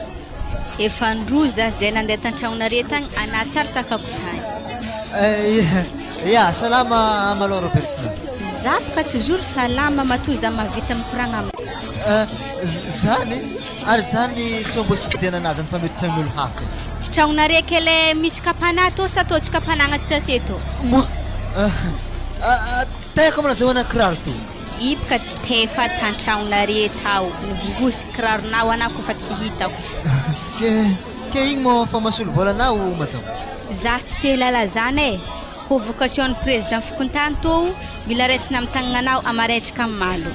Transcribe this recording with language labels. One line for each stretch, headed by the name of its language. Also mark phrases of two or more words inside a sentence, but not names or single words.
Malagasy: efa ndroza zay nandeha tan-tragnonare tagny ana tsara takako tany ya salama malô Robertine za boka toujours salama matoy za mahavita mikoragna zany ary zany tsy mbo sy fidena anazy fa mety tragnon'olo hafa tsy tragnonare kele misy kapana to sa to tsy kapanagna tsy sase to teko manazahoana kiraro to ibaka tsy tefa tan-tragnonare tao nivongosi kiraronao anao kofa tsy hitako ke igny mo fa masolo volanao matao za tsy te lala zany e
French: convocation président
Malagasy: fokontany to mila raisina amin'ny tagnanao amaretsaka malo